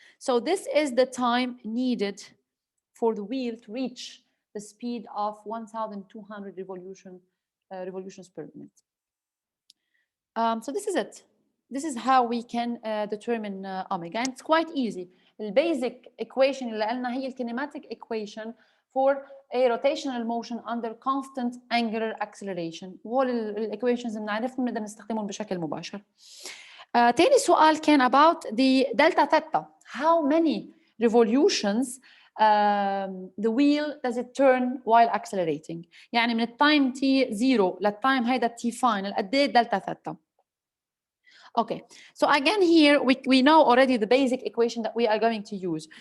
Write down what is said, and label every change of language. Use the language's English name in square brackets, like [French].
[English] So this is the time needed for the wheel to reach the speed of 1,200 revolutions per minute. So this is it. This is how we can determine omega. And it's quite easy. The basic equation [Arabic] اللي قلنا هي [English] kinematic equation for a rotational motion under constant angular acceleration. [Arabic] وهول الايكويشنز بنعرفهم بنقدر نستخدمهم بشكل مباشر. تاني سؤال كان [English] about the delta theta. How many revolutions the wheel does it turn while accelerating؟ [Arabic] يعني من التايم t 0 للتايم هيدا t final قد ايه [English] delta theta؟ Okay, so again here we know already the basic equation that we are going to use.